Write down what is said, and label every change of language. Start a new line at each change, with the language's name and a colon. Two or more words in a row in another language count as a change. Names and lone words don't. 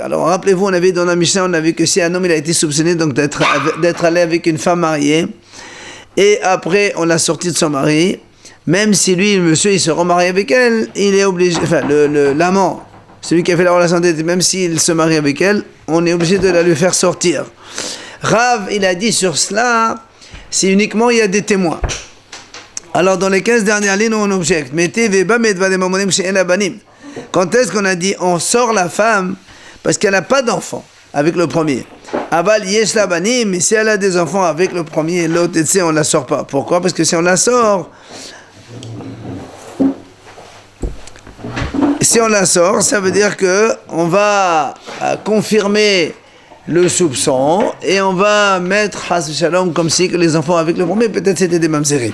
French: Alors, rappelez-vous, on avait dans la Mishnah, on a vu que si un homme il a été soupçonné donc d'être allé avec une femme mariée, et après, on l'a sorti de son mari, même si lui, le monsieur, il se remarie avec elle, il est obligé, enfin, l'amant, celui qui a fait la relation d'été, même s'il se marie avec elle, on est obligé de la lui faire sortir. Rav, il a dit sur cela, c'est uniquement il y a des témoins. Alors, dans les 15 dernières lignes, on objecte. Quand est-ce qu'on a dit on sort la femme parce qu'elle n'a pas d'enfant avec le premier?
Hebrew: אבל יש לה בנים,
French: mais si elle a des enfants avec le premier, l'autre, on ne la sort pas. Pourquoi? Parce que si on la sort, ça veut dire que on va confirmer le soupçon et on va mettre
Hebrew: חס שלום
French: comme si que les enfants avec le premier, peut-être c'était des mamzerim.